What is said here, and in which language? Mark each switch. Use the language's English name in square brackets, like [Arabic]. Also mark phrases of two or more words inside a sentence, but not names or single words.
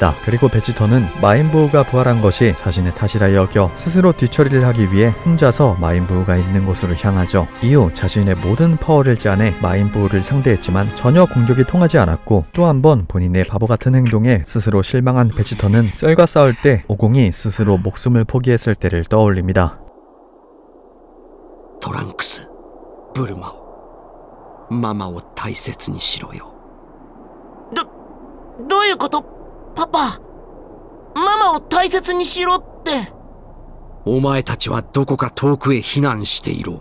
[Korean] 그리고 베지터는 마인부우가 부활한 것이 자신의 탓이라 여겨 스스로 뒤처리를 하기 위해 혼자서 마인부우가 있는 곳으로 향하죠. 이후 자신의 모든 파워를 짜내 마인부우를 상대했지만 전혀 공격이 통하지 않았고, 또 한 번 본인의 바보 같은 행동에 스스로 실망한 베지터는 셀과 싸울 때 오공이 스스로 목숨을 포기했을 때를 떠올립니다. [Japanese] トランクス、ブルマを、ママを大切にしろよ。どういうこと？パパ、ママを大切にしろって。お前たちはどこか遠くへ避難していろ。